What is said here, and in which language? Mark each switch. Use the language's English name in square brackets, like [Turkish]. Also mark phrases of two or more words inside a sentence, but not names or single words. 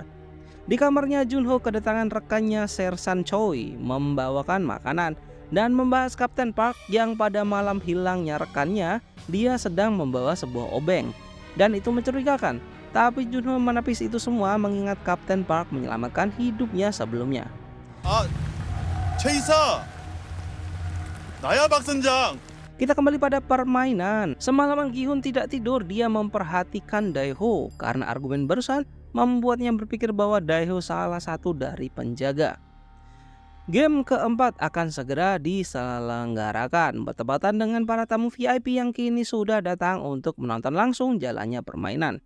[Indonesian] Di kamarnya, Junho kedatangan rekannya Sersan Choi membawakan makanan dan membahas Kapten Park yang pada malam hilangnya rekannya, dia sedang membawa sebuah obeng. Dan itu mencurigakan. Tapi Junho menepis itu semua mengingat Kapten Park menyelamatkan hidupnya sebelumnya. [Korean] 최 이사! 나야 박 선장! [Indonesian] Kita kembali pada permainan. Semalaman Gi-hun tidak tidur, dia memperhatikan Daeho karena argumen barusan membuatnya berpikir bahwa Daeho salah satu dari penjaga. Game keempat akan segera diselenggarakan bertepatan dengan para tamu VIP yang kini sudah datang untuk menonton langsung jalannya permainan.